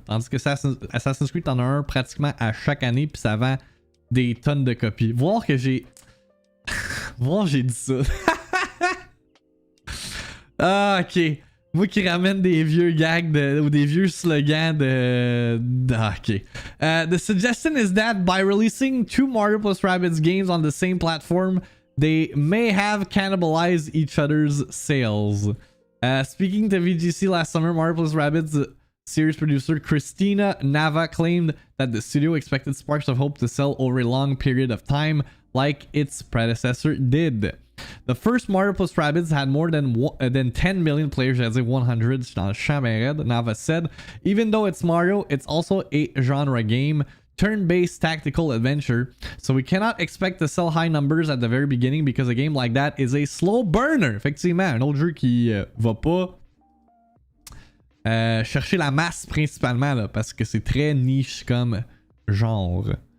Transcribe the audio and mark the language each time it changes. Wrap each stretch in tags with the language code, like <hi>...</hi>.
<fr>Tandis que Assassin's Creed t'en as un pratiquement à chaque année puis ça vend des tonnes de copies. Voir que j'ai dit ça. Ah ok. Moi qui ramène des vieux gags ou des vieux slogans ok.</fr> <en>The suggestion is that by releasing 2 Mario plus Rabbids games on the same platform, they may have cannibalized each other's sales. Speaking to VGC last summer, Mario plus Rabbids series producer Christina Nava claimed that the studio expected Sparks of Hope to sell over a long period of time, like its predecessor did. The first Mario plus Rabbids had more than 10 million players,</en> <fr>j'allais dire 100, c'est dans le champ ben raide.</fr> <en>Nava said, even though it's Mario, it's also a genre game, turn-based tactical adventure, so we cannot expect to sell high numbers at the very beginning because a game like that is a slow burner.</en> <fr>Effectivement, un autre jeu qui va pas chercher la masse principalement, là, parce que c'est très niche comme genre.</fr>